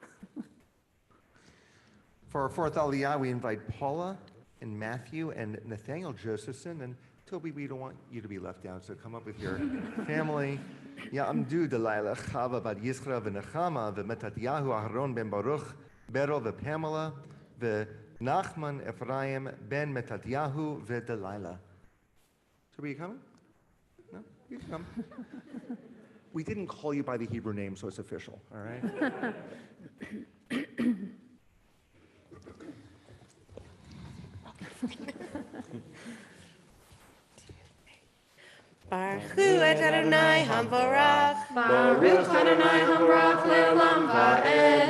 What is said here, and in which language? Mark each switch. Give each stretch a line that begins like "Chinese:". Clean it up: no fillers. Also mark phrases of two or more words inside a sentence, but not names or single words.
English: For our fourth Aliyah, we invite Paula and Matthew and Nathaniel Josephson. And Toby, we don't want you to be left out, so come up with your family.
Hebrew: יעמדו דלילה, חוה בת ישרא ונחמה ומתתיהו אהרן בן ברוך בריל ופמלה ונחמן אפרים בן מתתיהו ודלילה.
English: Toby, you coming? No? You can come. We didn't call you by the Hebrew name, so it's official, all right?
Hebrew: ברוך את אדוני המבורך. ברוך אדוני המבורך לעולם ועד.